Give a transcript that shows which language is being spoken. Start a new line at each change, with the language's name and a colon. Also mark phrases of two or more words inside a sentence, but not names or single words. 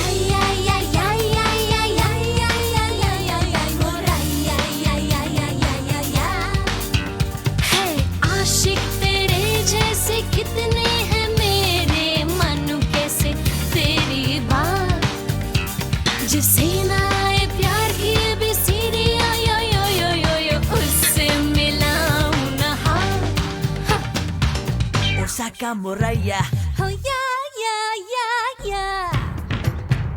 Hindi: आशिक तेरे जैसे कितने हैं मेरे, मानू कैसे तेरी बात, जिसे ना आए प्यार की भी सीरी, यो यो यो यो यो, उससे मिलाऊं ना हाथ। ओसाका मोरैया,
English: Oh yeah, yeah, yeah, yeah.